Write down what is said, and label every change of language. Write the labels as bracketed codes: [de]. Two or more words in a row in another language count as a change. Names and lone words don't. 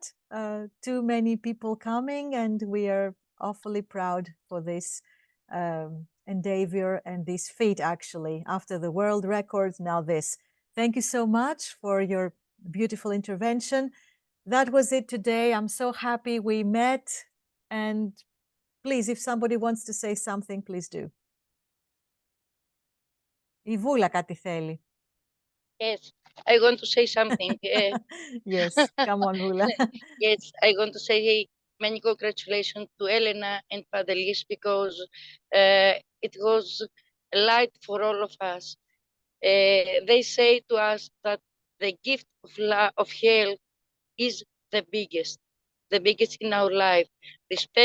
[en] Too many people coming, and we are awfully proud for this endeavor and this feat, actually. After the world records, now this. Thank you so much for your beautiful intervention. That was it today. I'm so happy we met. And please, if somebody wants to say something, please do. [el] Η Βούλα κάτι θέλει. [en] Yes, I want to say something. Yes, come on, Voula. Yes, I want to say many congratulations to Elena and Pantelis, because it was a light for all of us. They say to us that the gift of health is the biggest in our life.